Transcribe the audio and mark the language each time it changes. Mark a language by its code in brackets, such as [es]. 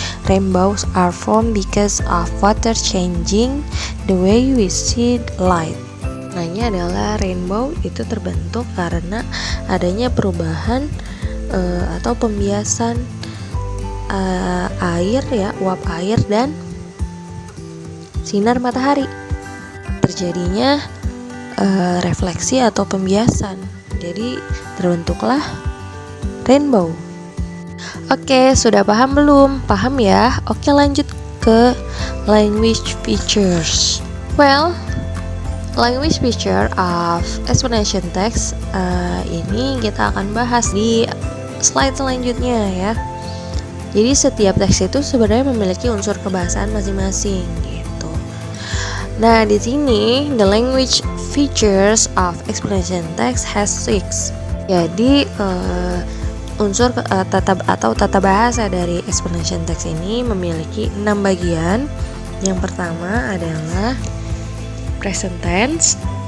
[en] Rainbows are formed because of water changing the way we see light. [id] Maknanya adalah rainbow itu terbentuk karena adanya perubahan atau pembiasan air ya, uap air dan sinar matahari. Terjadinya refleksi atau pembiasan. Jadi terbentuklah rainbow. Oke, sudah paham belum? Paham ya? Oke, lanjut ke language features. [en] Well, language feature of explanation text [id] ini kita akan bahas di slide selanjutnya ya. Jadi setiap teks itu sebenarnya memiliki unsur kebahasaan masing-masing gitu. Nah, di sini [en] the language features of explanation text has 6. [id] Jadi unsur tata bahasa dari explanation text ini memiliki 6 bagian. Yang pertama adalah present tense.